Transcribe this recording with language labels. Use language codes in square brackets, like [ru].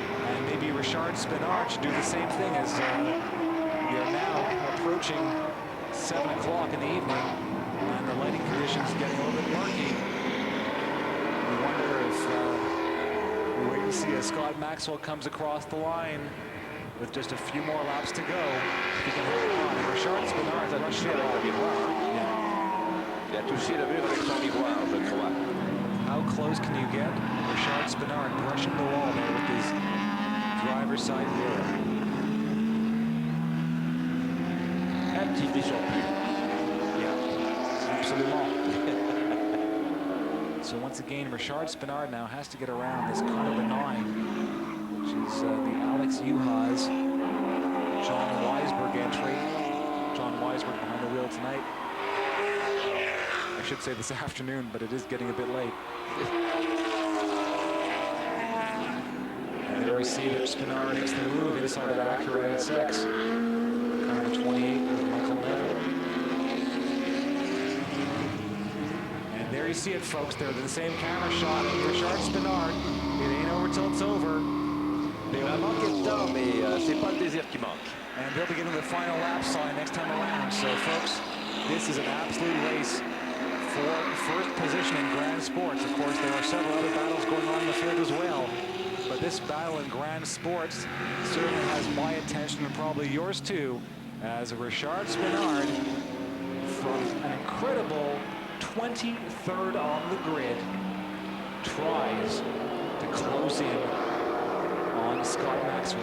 [en] And maybe Richard Spinard should do the same thing as we are now approaching 7 o'clock in the evening, and the lighting conditions getting a little bit murky. We wonder if we wait and see as Scott Maxwell comes across the line with just a few more laps to go. He can hold on. And Richard Spinard is rushing it all. [fr] Il a touché le mur avec son miroir, je crois. [en] How close can you get? Richard Spinard brushing the wall there with his driver's side mirror. [fr] Un petit frisson plus. [en] Yeah, absolutely. So once again, Richard Spinard now has to get around this car number 9, which is the Alex Uhas, John Weisberg entry. John Weisberg behind the wheel tonight. I should say this afternoon, but it is getting a bit late. And there we see that Spinard makes the move inside of that Acura NSX. Car number 28 with Michael Neville. And there you see it, folks. They're the same camera shot of Richard Spinard. It ain't over till it's over. They will [fr] manquer de temps, mais c'est pas le désir qui manque. [en] And they'll be getting the final lap sign next time around. So, folks, this is an absolute race for first position in Grand Sports. Of course, there are several other battles going on in the field as well. But this battle in Grand Sports certainly has my attention and probably yours too, as Richard Spinard, from an incredible 23rd on the grid, tries to close in on Scott Maxwell.